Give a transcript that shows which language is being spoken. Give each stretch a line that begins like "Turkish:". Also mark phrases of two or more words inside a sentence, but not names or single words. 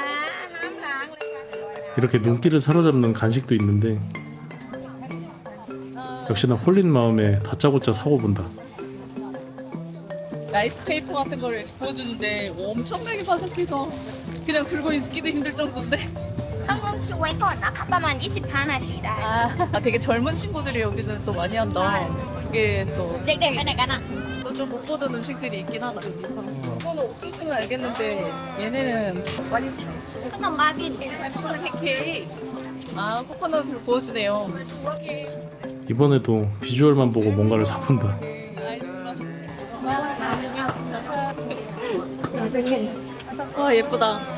Korean: 이렇게 눈길을 사로잡는 간식도 있는데 역시나 홀린 마음에 다짜고짜 사고 본다. 라이스 페이퍼 같은 걸 보여주는데 엄청나게 바삭해서 그냥 들고 있기도 힘들 정도인데.
Thai: ต้องลงคิวไว้ก่อนนะคะประมาณ 25 นาทีได้
Korean: 되게 젊은 친구들이 여기서 또 많이 한다. 이게 또
Thai: เด็กๆไปไหนกันอ่ะ
Korean: 또 좀 좀 못 보던 음식들이 있긴 하다. 이거는 옥수수는 알겠는데 얘네는 Nó ba viên 케이크. 아 코코넛을 구워주네요. 이번에도 비주얼만 보고 뭔가를 사본다. 와 예쁘다.